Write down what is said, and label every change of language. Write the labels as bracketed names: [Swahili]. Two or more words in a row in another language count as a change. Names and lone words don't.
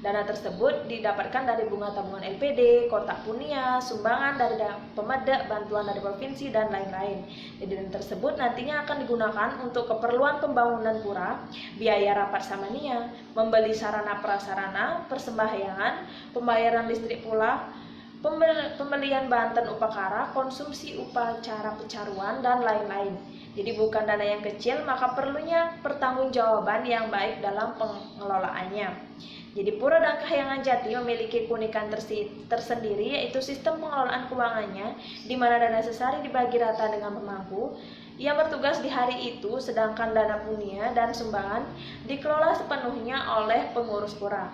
[Indonesian] Dana tersebut didapatkan dari bunga tabungan LPD, kotak punia, sumbangan dari Pemeda, bantuan dari provinsi, dan lain-lain. Jadi dana tersebut nantinya akan digunakan untuk keperluan pembangunan pura, biaya rapat samania, membeli sarana prasarana, persembahyangan, pembayaran listrik pula, pembelian banten upakara, konsumsi upacara pecaruan, dan lain-lain. Jadi bukan dana yang kecil, maka perlunya pertanggungjawaban yang baik dalam pengelolaannya. Jadi Pura Dang Kahyangan Jati memiliki keunikan tersendiri, yaitu sistem pengelolaan keuangannya di mana dana sesari dibagi rata dengan pemangku yang bertugas di hari itu, sedangkan dana punia dan sumbangan dikelola sepenuhnya oleh pengurus pura.